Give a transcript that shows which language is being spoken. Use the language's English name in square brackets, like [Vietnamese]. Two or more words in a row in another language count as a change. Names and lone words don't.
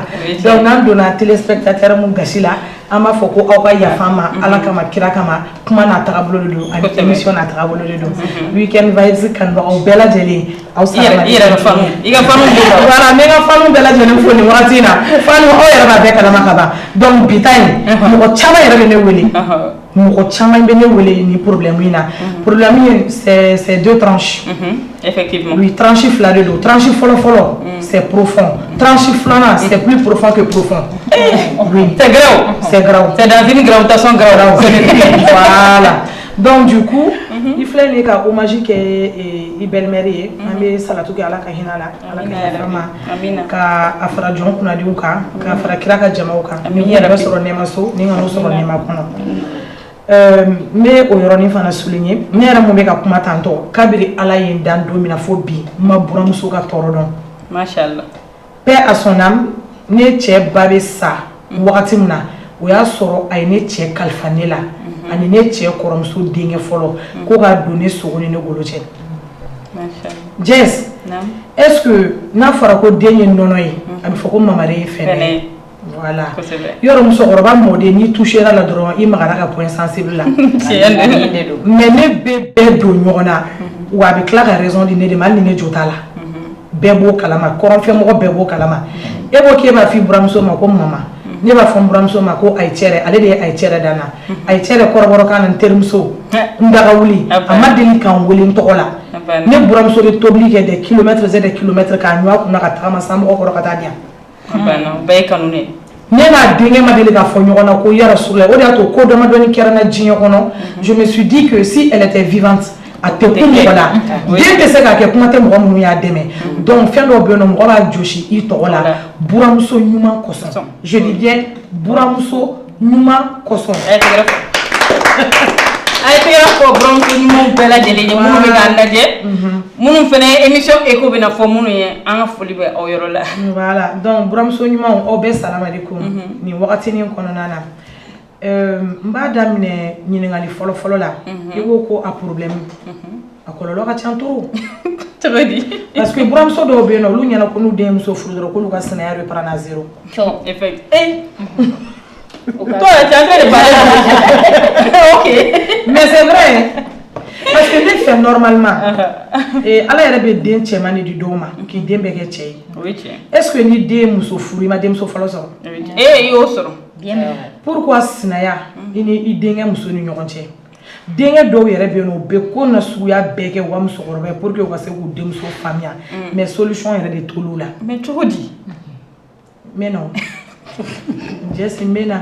[Bambara] Donc n'an donna téléspectateur mun gasi la an b'a fɔ ko aw ka yafa an ma ala kama kira kama kuma n'a tagabolo de don ani émission n'a tagabolo de don Weekend Vibes kanubagaw bɛɛ lajɛlen aw sara i yɛrɛ ka fanu voilà ne ka fanu bɛɛ lajɛlen fo nin wagati in na fanu aw yɛrɛ b'a bɛɛ kalama ka ban donc bi ta in mɔgɔ caman yɛrɛ bɛ ne wele mɔgɔ caman bɛ ne wele ni problème in na [French] problème c'est deux tranches effectivement oui tranche [Bambara] fila de don [French] tranche fɔlɔ c'est profond tranche filanan c'est plus profond que profond oui c'est grave c'est dans une gravitation grave voilà donc du coup [Bambara] il filɛ nin ka hommage kɛ i belle-mère ye an bɛ salatu kɛ ala ka hinɛ la ala ka yafa ma ka a fara jɔn kunadiw kan ka fara kira ka jamaw kan ni yɛrɛ bɛ sɔrɔ nɛɛma so ni ka n'o sɔrɔ nɛɛma kɔnɔ n bɛ o yɔrɔnin fana souligner ne yɛrɛ mun bɛ ka kuma tantɔ kabiri ala ye n dan don min na fo bi n ma buramuso ka tɔɔrɔ dɔn [Arabic] machallah [French] paix à son âme [Bambara] ne cɛ ba bɛ sa wagati min na o y'a sɔrɔ a ye ne cɛ kalifa ne la ani ne cɛ kɔrɔmuso denkɛ fɔlɔ ko ka don ne sogo ni ne golo cɛ Jess [French] est-ce que [Bambara] n'a fɔra ko den ye nɔnɔ ye a bɛ fɔ ko mamare ye fɛnɛ voilà yɔrɔ musokɔrɔba mɔden n'i touchera la dɔrɔn i magara ka [French] point sensible [Bambara] la mais ne bɛ bɛɛ don ɲɔgɔn na wa a bɛ tila ka raison di ne de ma hali ni ne jo t'a la bɛɛ b'o kalama kɔrɔnfɛmɔgɔ bɛɛ b'o kalama e ko k'e b'a f'i buramuso ma ko mama ne b'a fɔ n buramuso ma ko ayi cɛrɛ ale de ye ayi cɛrɛ dan na ayi cɛrɛ kɔrɔbɔrɔkan na n terimuso n daga wuli a ma deli k'an wele n tɔgɔ la ne buramuso de tobili kɛ [French] des kilomètres et des kilomètres [Bambara] k'a ɲɔ a kunna ka tagama san mɔgɔ kɔrɔ ka taa di yan bɛɛ ye kanu ne ne n'a denkɛ ma deli k'a fɔ ɲɔgɔn na ko [Arabic] ya Rasulullah [Bambara] o de y'a to ko damadɔni kɛra n na diɲɛ kɔnɔ [French] je me suis dit que si elle était vivante [Bambara] a tɛ kun mɔgɔ la den tɛ se k'a kɛ kuma tɛ mɔgɔ minnu y'a dɛmɛ donc fɛn dɔw bɛ yen nɔ mɔgɔ b'a josi i tɔgɔ la buramuso ɲuman kosɔn [French] je dis bien [Bambara] buramuso ɲuman kosɔn a ye tɛgɛrɛ fɔ buramuso ɲumanw bɛɛ lajɛlen ye minnu bɛ k'an lajɛ minnu fana ye [French] émission écho [Bambara] bɛna fɔ minnu ye an ka foli bɛ aw yɔrɔ la voilà donc buramuso ɲumanw aw bɛɛ [Arabic] salamu alaikum [Bambara] nin wagatinin kɔnɔna na n b'a daminɛ ɲininkali fɔlɔ la i ko ko a problème a kɔlɔlɔ ka ca trop cogo di parce que buramuso dɔw bɛ yen nɔ olu ɲɛna ko n'u denmuso furu dɔrɔn k'olu ka sinaya [French] reprend à zéro effect toi tu es en train de parler ok mais c'est vrai parce que [Bambara] ne fɛ normalement ala yɛrɛ bɛ den cɛman de di dɔw ma k'i den bɛɛ kɛ cɛ ye [French] est-ce que [Bambara] ni den muso furu i ma denmuso fɔlɔ sɔrɔ i y'o sɔrɔ pourquoi sinaya i ni i denkɛ muso ni ɲɔgɔn cɛ denkɛ dɔw yɛrɛ bɛ yen nɔ u bɛ ko na suguya bɛɛ kɛ u ka musokɔrɔba ye [French] pour que [Bambara] u ka se k'u denmuso faamuya mais solution yɛrɛ de t'olu la mais cogo di [French] mais non [Bambara] Jess n bɛ na